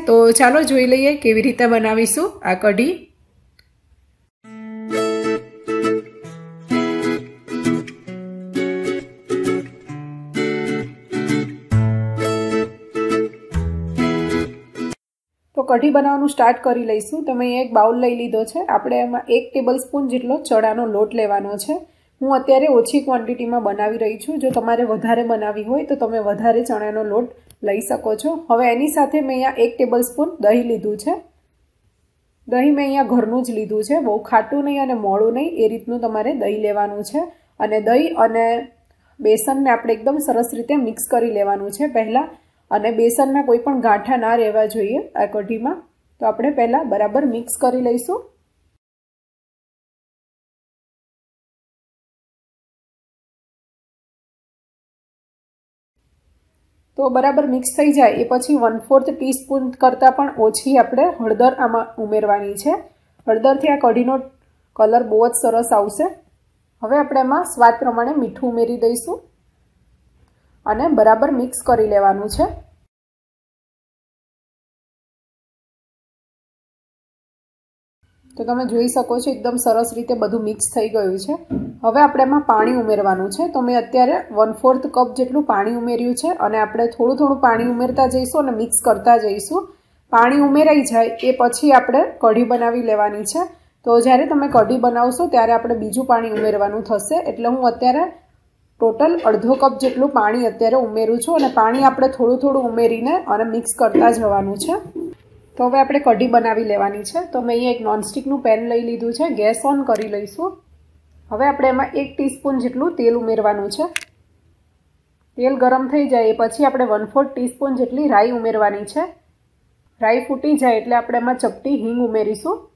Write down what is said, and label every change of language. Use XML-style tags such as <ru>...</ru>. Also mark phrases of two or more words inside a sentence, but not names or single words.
<gu>તો ચાલો જોઈ લઈએ કેવી રીતે બનાવીશું આ કઢી. તો કઢી બનાવવાનું સ્ટાર્ટ કરી લઈશું। તો મેં એક બાઉલ લઈ લીધો છે। આપણે એમાં 1 ટેબલસ્પૂન જેટલો ચણાનો લોટ લેવાનો છે। હું અત્યારે ઓછી ક્વૉન્ટિટીમાં બનાવી રહી છું। જો તમારે વધારે બનાવી હોય તો તમે વધારે ચણાનો લોટ લઈ શકો છો। હવે એની સાથે મેં અહીંયા 1 ટેબલસ્પૂન દહીં લીધું છે. દહીં મેં અહીંયા ઘરનું જ લીધું છે, બહુ ખાટું નહીં અને મોળું નહીં, એ રીતનું તમારે દહીં લેવાનું છે। અને દહીં અને બેસનને આપણે એકદમ સરસ રીતે મિક્સ કરી લેવાનું છે પહેલા। અને બેસનના કોઈ પણ ગાંઠા ના રહેવા જોઈએ આ કઢીમાં। તો આપણે પહેલા બરાબર મિક્સ કરી લઈશું। તો બરાબર મિક્સ થઈ જાય એ પછી 1/4 ટીસ્પૂન કરતા પણ ઓછી આપણે હળદર આમાં ઉમેરવાની છે। હળદરથી આ કઢીનો કલર બહુત સરસ આવશે। હવે આપણે આમાં સ્વાદ પ્રમાણે મીઠું ઉમેરી દઈશું અને બરાબર મિક્સ કરી લેવાનું છે। તો તમે જોઈ શકો છો એકદમ સરસ રીતે બધું મિક્સ થઈ ગયું છે। હવે આપણે એમાં પાણી ઉમેરવાનું છે. તો મેં અત્યારે 1/4 કપ જેટલું પાણી ઉમેર્યું છે અને આપણે થોડું થોડું પાણી ઉમેરતા જઈશું અને મિક્સ કરતા જઈશું। પાણી ઉમેરાઈ જાય એ પછી આપણે કઢી બનાવી લેવાની છે। તો જ્યારે તમે કઢી બનાવશો ત્યારે આપણે બીજું પાણી ઉમેરવાનું થશે। એટલે હું અત્યારે ટોટલ 1/2 કપ જેટલું પાણી અત્યારે ઉમેરું છું અને પાણી આપણે થોડું થોડું ઉમેરીને અને મિક્સ કરતા જવાનું છે। તો હવે આપણે કઢી બનાવી લેવાની છે. તો મેં અહીંયા એક નૉનસ્ટિકનું પેન લઈ લીધું છે।</gu> <en>gas on</en> <gu>કરી લઈશું। હવે આપણે એમાં 1 ટીસ્પૂન જેટલું તેલ ઉમેરવાનું છે। તેલ ગરમ થઈ જાય એ પછી આપણે 1/4 ટીસ્પૂન જેટલી રાઈ ઉમેરવાની છે। રાઈ ફૂટી જાય એટલે આપણે એમાં ચપટી હીંગ ઉમેરીશું।</gu>